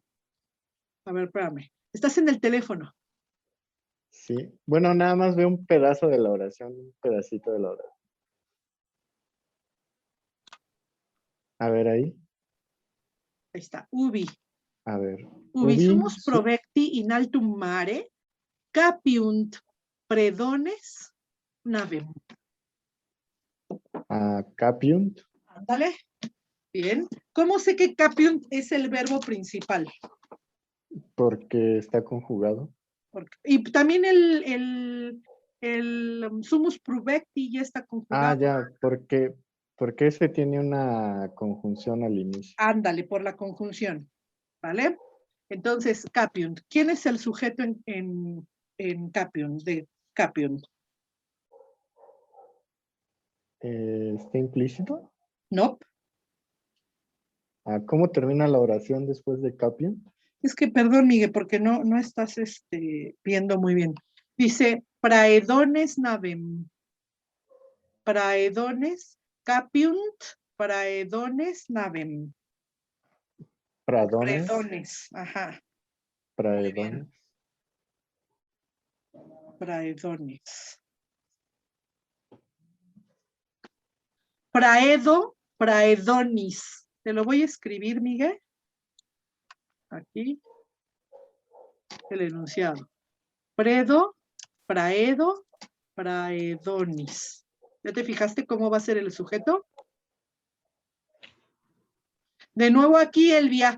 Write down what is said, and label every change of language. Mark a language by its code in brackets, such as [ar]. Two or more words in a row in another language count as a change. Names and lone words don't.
[es] A ver, espérame. Estás en el teléfono. Sí, bueno, nada más veo un pedazo de la oración, un pedacito de la oración. A ver ahí. Ahí está. Ubi. A ver. [la] Ubi sumus provecti in altum mare, capiunt predones navem. [es] Capiunt. Ándale. Bien. ¿Cómo sé que capiunt es el verbo principal? Porque está conjugado. Y también el [la] sumus provecti [es] ya está conjugado. Ya, porque ese tiene una conjunción al inicio. Ándale, por la conjunción. ¿Vale? Entonces, capiunt. ¿Quién es el sujeto en capiunt, de capiunt? ¿Está implícito? No. ¿Cómo termina la oración después de capiunt? Es que, perdón, Miguel, porque no estás viendo muy bien. Dice, [la] praedones navem. Praedones, capiunt, praedones navem. [es] Pradones. Praedones, ajá. Praedones. Praedones. [la] Praedo, praedonis. [es] Te lo voy a escribir, Miguel. Aquí. El enunciado. [la] Predo, praedo, praedonis. [es] ¿Ya te fijaste cómo va a ser el sujeto? De nuevo aquí, Elvia.